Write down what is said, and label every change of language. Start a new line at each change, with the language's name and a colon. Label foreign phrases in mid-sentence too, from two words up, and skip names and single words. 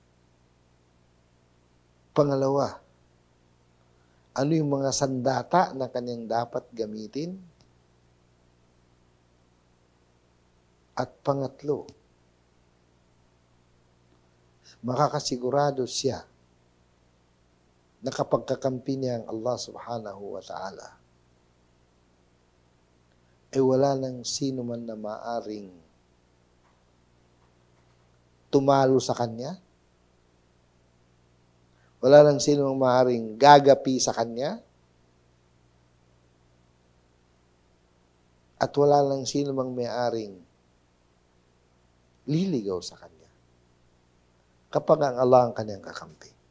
Filipino: Pangalawa, ano yung mga sandata na kanyang dapat gamitin? At pangatlo, makakasigurado siya na kapag kakampi niya ang Allah
Arabic: سبحانه وتعالى,
Filipino: ay wala nang sino man na maaring tumalo sa kanya. Wala nang sino mang maaaring gagapi sa kanya. At wala nang sino mang maaaring liligaw sa kanya kapag ang Allah ang kanyang kakampi.